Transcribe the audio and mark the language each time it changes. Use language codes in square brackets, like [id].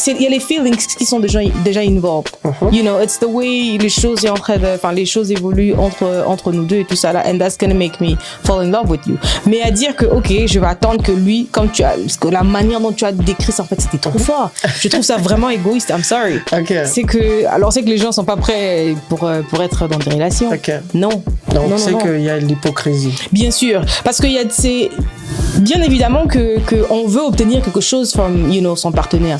[fr] Il y a les feelings qui sont déjà involved. [en] You know, it's the way [fr] les choses les choses évoluent entre nous deux et tout ça là. [en] And that's gonna make me fall in love with you. [fr] Mais à dire que ok, je vais attendre que lui, la manière dont tu as décrit ça en fait, c'était trop fort. Je trouve ça vraiment égoïste. [en] I'm sorry. Okay. [fr] C'est que les gens sont pas prêts pour être dans des relations. Okay. Non. Donc c'est qu'il y a l'hypocrisie. Bien sûr, parce qu'il y a bien évidemment que on veut obtenir quelque chose from son partenaire.